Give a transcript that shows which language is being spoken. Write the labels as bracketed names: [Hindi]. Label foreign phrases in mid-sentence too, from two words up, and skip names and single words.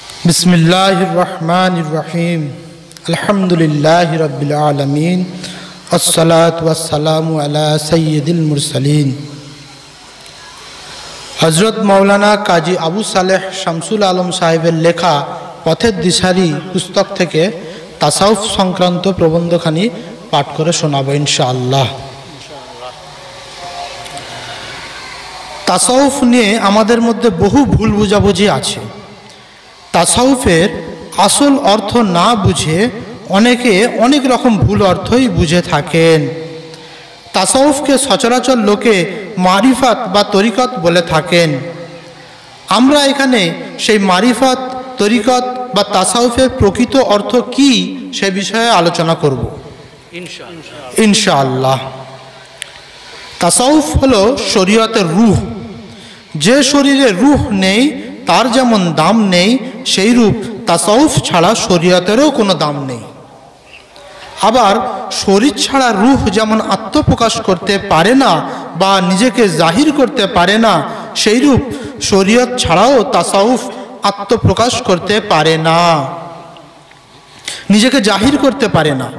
[Arabic] بسم الله الرحمن الرحيم الحمد لله رب العالمين الصلاة والسلام على سيد المرسلين. [Bangla] হজরত মৌলানা কাজী আবু সালেহ শামসুল আলম সাহেবের লেখা পথের দিশারী পুস্তক থেকে তাসাউফ সংক্রান্ত প্রবন্ধখানি পাঠ করে শোনাবো ইনশাআল্লাহ। তাসাউফ নিয়ে আমাদের মধ্যে বহু ভুল বুঝাবুঝি আছে। তাসাউফের আসল অর্থ না বুঝে অনেকে অনেক রকম ভুল অর্থই বুঝে থাকেন। তাসাউফকে সচরাচর লোকে মারিফাত বা তরিকত বলে থাকেন। আমরা এখানে সেই মারিফাত তরিকত বা তাসাউফের প্রকৃত অর্থ কী সে বিষয়ে আলোচনা করব ইনশাআল্লাহ। তাসাউফ হলো শরিয়তের রূহ। যে শরীরে রূহ নেই তার যেমন দাম নেই সেই রূপ তাসাউফ ছাড়া শরীয়তেরও কোনো দাম নেই। আবার শরীর ছাড়া রূহ যেমন আত্মপ্রকাশ করতে পারে না বা নিজেকে জাহির করতে পারে না, সেই রূপ শরীয়ত ছাড়াও তাসাউফ আত্মপ্রকাশ করতে পারে না, নিজেকে জাহির করতে পারে না।